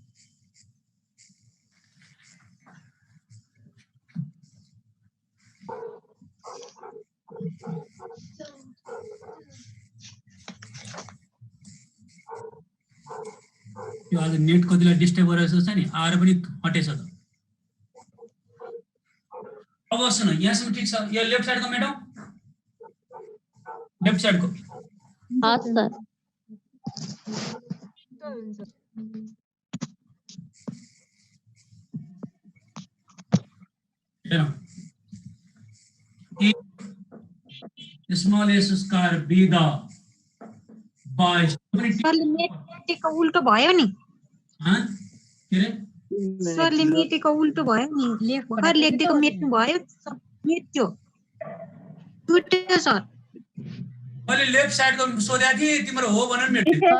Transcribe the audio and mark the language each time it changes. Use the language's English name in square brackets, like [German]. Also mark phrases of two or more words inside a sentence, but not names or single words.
[Nepali] यो आज नेट कतिलाई डिस्टर्ब गरिरहेको छ नि, आएर पनि हटेछ त। अब सुन यहाँसम्म ठीक छ, यो [English] left side [Nepali] को मेटो, [English] left side [Nepali] को। हाँ सर। [English] small s square b the base [Nepali] लिमिटको उल्टो भयो नि। हाँ के रे सर लिमिटको उल्टो भयो नि, भर्खर लेख्दिएको मेट्नु भयो, मेट्यो टुट्यो सर। मैले [English] left side [Nepali] को सोधेको थिएँ, तिम्रो हो भनेर मेट्यो।